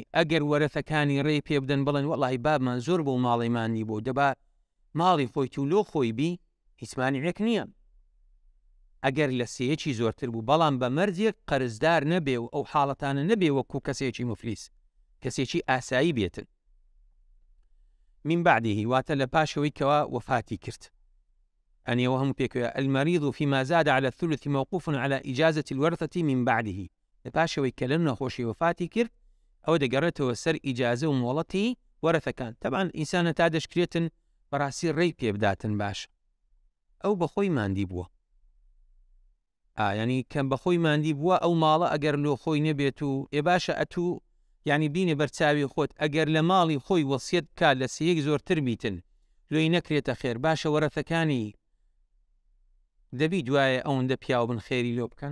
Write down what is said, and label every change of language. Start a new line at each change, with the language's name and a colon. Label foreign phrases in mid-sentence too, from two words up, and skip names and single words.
Central Kurdish: ئەگەر وەرەثەکانی ڕێی پێ بدەن بڵێن وەڵی بابمان زۆر بۆ ماڵیمانی بوو، دەبا ماڵی خۆیت و لۆ خۆی بی، هیچ مانیعێک نییە ئەگەر لە سێیەکی زۆرتر بوو، بەڵام بە مەرجێک قەرزدار نەبێ و ئەو حاڵەتانە نەبێ وەکو کەسێکی مفلیس، کەسێکی ئاسایی بێتن.
Arabic: من بعده
Central Kurdish: واتە لە پاشەوەی کەوا وەفاتی کرد. ئەنیەوە هەموو پێکەوە
Arabic: المريض فيما زاد على الثلث موقوف على إجازة الورثة من بعده.
Central Kurdish: لە پاشەوەی کە لەم نەخۆشی وەفاتی کرد، ئەوە دەگەڕێتەوە سەر ئیجازە و مۆڵەتی وەرەثەکان. تەبعاً ئینسانە تا دەشکرێتن بەڕاستی ڕێی پێ بداتن باش. ئەو بەخۆی ماندی بووە، ینی کەم بەخۆی ماندی بووە، ئەو ماڵە ئەگەر لۆ خۆی نەبێت و ئێ باشە ئەتوو ینی بینێ بەرچاوی خۆت، ئەگەر لە ماڵی خۆی وەسیەت بکات لە سێیەک زۆرتر بیتن لۆی نەکرێتە خێر، باشە وەرەثەکانی دەبی دوایە ئەوەندە پیاو بن خێری لۆ بکەن.